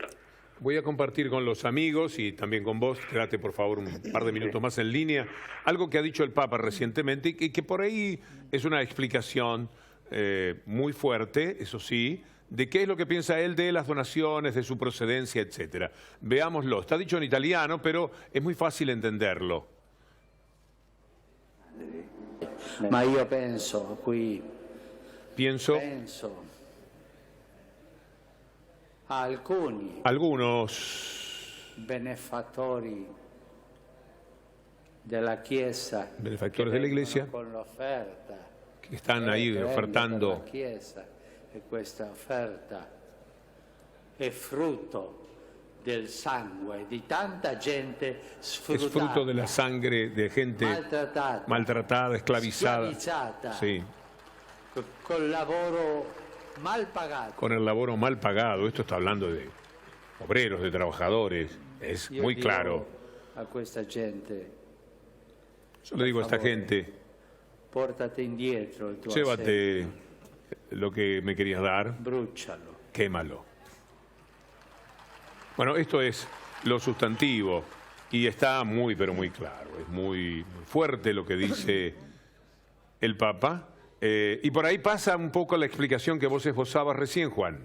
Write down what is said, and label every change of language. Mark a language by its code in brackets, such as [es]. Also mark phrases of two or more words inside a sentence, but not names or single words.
[es] Voy a compartir con los amigos y también con vos, quédate por favor un par de minutos más en línea, algo que ha dicho el Papa recientemente y que por ahí es una explicación muy fuerte, eso sí, de qué es lo que piensa él de las donaciones, de su procedencia, etcétera. Veámoslo. Está dicho en italiano, pero es muy fácil entenderlo. [it] Ma io penso qui a [es] algunos [it] benefattori della Chiesa, [es] benefactores de la Iglesia [it] con l'offerta, [es] que están ahí ofertando. [it] La Chiesa, e questa offerta è frutto del sangue di tanta gente sfruttata, [es] es fruto de la sangre de gente maltratada, esclavizada, sí, [it] con lavoro mal pagato. [es] Con el laboro mal pagado. Esto está hablando de obreros, de trabajadores, es muy claro. [it] A questa gente, [es] yo le digo a esta gente, [it] pórtate indietro il tuo [es] llévate lo que me querías dar, [it] brúchalo, [es] quémalo. Bueno, esto es lo sustantivo y está muy, pero muy claro. Es muy fuerte lo que dice el Papa. Y por ahí pasa un poco la explicación que vos esbozabas recién, Juan.